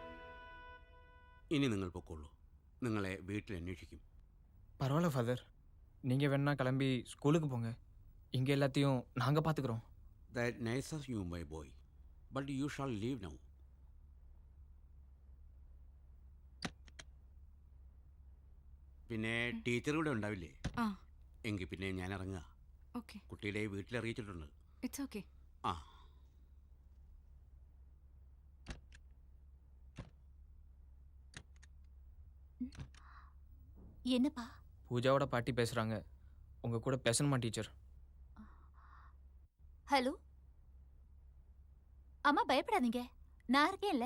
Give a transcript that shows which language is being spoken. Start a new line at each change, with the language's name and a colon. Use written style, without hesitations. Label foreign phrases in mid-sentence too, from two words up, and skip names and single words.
Malayalam: ഇനി നിങ്ങൾ പൊക്കോളൂ. നിങ്ങളെ വീട്ടിൽ അന്വേഷിക്കും.
Tamil: பரவாயில்லை ஃபாதர், நீங்கள் வேணா கிளம்பி ஸ்கூலுக்கு போங்க. இங்கே எல்லாத்தையும் நாங்கள் பார்த்துக்குறோம்.
English: That nice of you, my boy. But you shall leave now.
Malayalam: പിന്നെ ടീച്ചർ ഇവിടെ ഉണ്ടാവില്ലേ? ആ. എങ്കിൽ പിന്നെ ഞാൻ ഇറങ്ങുക. ഓക്കെ. കുട്ടിയുടെ വീട്ടിൽ അറിയിച്ചിട്ടുണ്ട്.
English: It's okay.
Malayalam: ആ.
Tamil: என்னப்பா? பூஜாவோட பாட்டி பேசுகிறாங்க. உங்கள் கூட பேசணுமா டீச்சர்? ஹலோ அம்மா, பயப்படாதீங்க, நான் இருக்கேன்ல.